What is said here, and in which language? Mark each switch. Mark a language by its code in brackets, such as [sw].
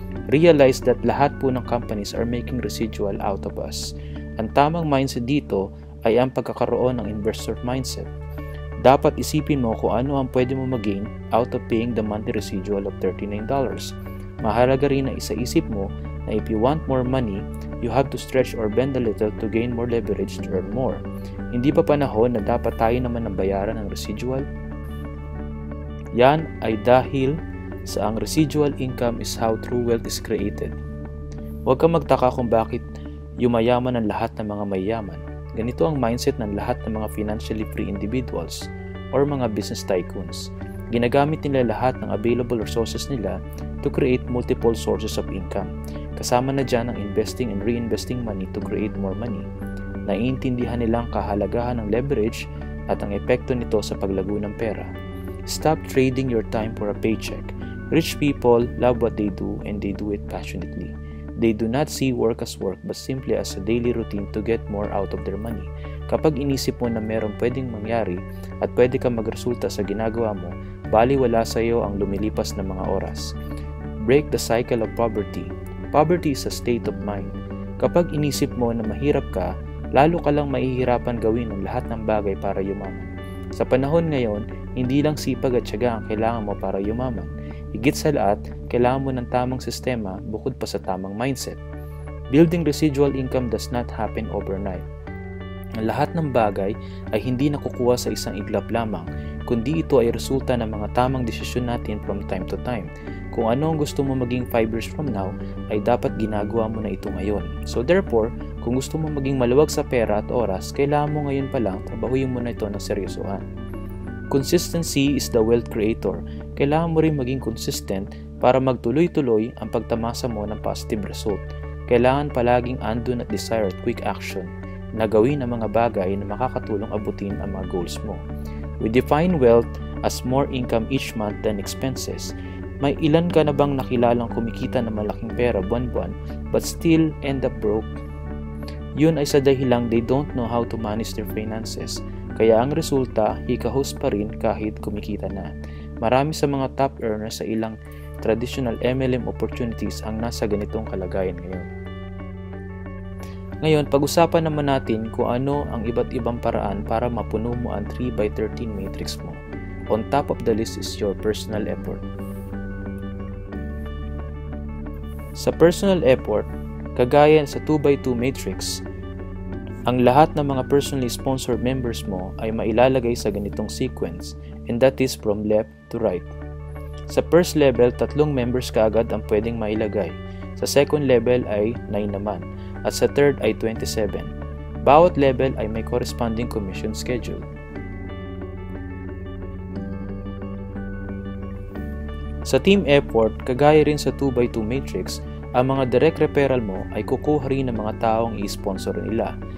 [en] Realize that [tl] lahat po ng [en] companies are making residual out of us. [tl] Ang tamang mindset dito ay ang pagkakaroon ng investor mindset. Dapat isipin mo kung ano ang pwede mo mag-gain [en] out of paying the monthly residual [tl] of $39. Mahalaga rin na isaisip mo na [en] if you want more money, you have to stretch or bend a little to gain more leverage to earn more. [tl] Hindi ba panahon na dapat tayo naman ang bayaran ng residual? Yan ay dahil sa ang residual income [en] is how true wealth is created. [tl] Huwag kang magtaka kung bakit yumayaman ang lahat ng mga mayayaman. Ganito ang mindset ng lahat ng mga [en] financially free individuals [tl] or mga business tycoons. Ginagamit nila lahat ng available resources nila [en] to create multiple sources of income. [tl] Kasama na dyan ang [en] investing and reinvesting money to create more money. [tl] Naiintindihan nilang kahalagahan ng leverage at ang epekto nito sa paglago ng pera. [en] Stop trading your time for a paycheck. Rich people love what they do and they do it passionately. They do not see work as work but simply as a daily routine to get more out of their money. [tl] Kapag inisip mo na merong pwedeng mangyari at pwede kang magresulta sa ginagawa mo, baliwala sa iyo ang lumilipas na mga oras. [en] Break the cycle of poverty. Poverty is a state of mind. [tl] Kapag inisip mo na mahirap ka, lalo ka lang mahihirapan gawin ang lahat ng bagay para yumaman. Sa panahon ngayon, hindi lang sipag at tiyaga ang kailangan mo para yumaman. Higit sa lahat, kailangan mo ng tamang sistema bukod pa sa tamang mindset. [en] Building residual income does not happen overnight. [tl] Ang lahat ng bagay ay hindi nakukuha sa isang iglap lamang, kundi ito ay resulta ng mga tamang desisyon natin [en] from time to time. [tl] Kung ano ang gusto mo maging [en] 5 years from now, [tl] ay dapat ginagawa mo na ito ngayon. So therefore, kung gusto mo maging maluwag sa pera at oras, kailangan mo ngayon pa lang trabahuin mo na ito ng seryosohan. [en] Consistency is the wealth creator. [tl] Kailangan mo rin maging consistent para magtuloy-tuloy ang pagtamasa mo ng positive result. Kailangan palaging andun at desire at quick action na gawin ang mga bagay na makakatulong abutin ang mga goals mo. [en] We define wealth as more income each month than expenses. [tl] May ilan ka na bang nakilalang kumikita ng malaking pera buwan-buwan [en] but still end up broke? [tl] Yun ay sa dahilang [en] they don't know how to manage their finances. [tl] Kaya ang resulta, hikahos pa rin kahit kumikita na. Marami sa mga top earners sa ilang traditional MLM opportunities ang nasa ganitong kalagayan ngayon. Ngayon, pag-usapan naman natin kung ano ang iba't ibang paraan para mapuno mo ang 3x13 matrix mo. [en] On top of the list is your personal effort. [tl] Sa personal effort, kagaya sa 2x2 matrix, ang lahat ng mga personally sponsored members mo ay mailalagay sa ganitong sequence. [en] and that is from left to right. [tl] Sa first level, 3 members kaagad ang pwedeng mailagay. Sa second level ay 9 naman, at sa third ay 27. Bawat level ay may corresponding commission schedule. Sa team effort, kagaya rin sa 2x2 matrix, ang mga direct referral mo ay kukuha rin ng mga taong i-sponsor nila.